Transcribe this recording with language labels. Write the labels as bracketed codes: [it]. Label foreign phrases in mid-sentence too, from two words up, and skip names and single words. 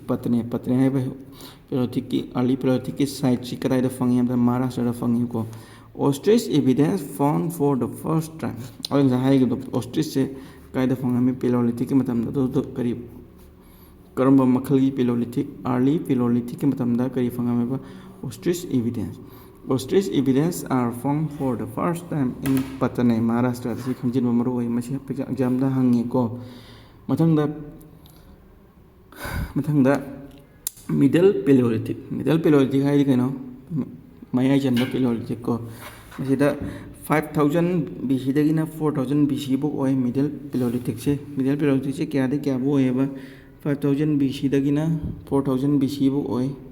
[mni] ꯄꯠꯅꯦ ꯍꯥꯏꯕ ꯄꯦꯂꯤꯌꯣꯂꯤꯊꯤꯛꯀꯤ [en] early paleolithic [mni] ꯁꯥꯏꯠꯁꯤ ꯀꯗꯥꯏꯗ ꯐꯪꯉꯤ ꯍꯥꯏꯕꯗ ꯃꯍꯥꯔꯥꯁꯇ꯭ꯔꯗ ꯐꯪꯉꯤꯀꯣ [en] ostrich evidence found for the first time [mni] ꯑꯩ ꯉꯁꯥꯏ ꯍꯥꯏꯈꯤꯕꯗꯣ ꯑꯣꯁꯇ꯭ꯔꯤꯁꯁꯦ ꯀꯥꯏꯗ ꯐꯪꯉꯝꯃꯤ ꯄꯦꯂꯤꯌꯣꯂꯤꯊꯤꯛꯀꯤ ꯃꯇꯝꯗ ꯑꯗꯨꯗꯣ ꯀꯔꯝꯕ ꯃꯈꯜꯒꯤ [en] paleolithic early paleolithic [mni] ꯃꯇꯝꯗ ꯀꯔꯤ ꯐꯪꯉꯝꯃꯤꯕ [en] Ostrich evidence are found for the first time in Patna, Maharashtra. [mni] ꯁꯤ ꯈꯪꯖꯤꯟꯕ ꯃꯔꯨ ꯑꯣꯏ ꯃꯁꯤ ꯑꯦꯛꯖꯥꯝꯗ ꯍꯪꯉꯤꯀꯣ ꯃꯊꯪꯗ [en] middle paleolithic [mni] ꯍꯥꯏꯗꯤ ꯀꯩꯅꯣ ꯃꯌꯥꯏ ꯆꯟꯕ ꯄꯦꯂꯤꯌꯣꯂꯤꯊꯤꯛ ꯀꯣ ꯃꯁꯤꯗ 5000 BC ꯗꯒꯤꯅ 4000 BC ꯐꯥꯎ ꯑꯣꯏ [en] middle paleolithic [mni] ꯀꯌꯥꯗꯒꯤ ꯀꯌꯥꯕꯨ ꯑꯣꯏꯌꯦꯕ 5000 BC ꯗꯒꯤꯅ 4000 BC ꯐꯥꯎ ꯑꯣꯏ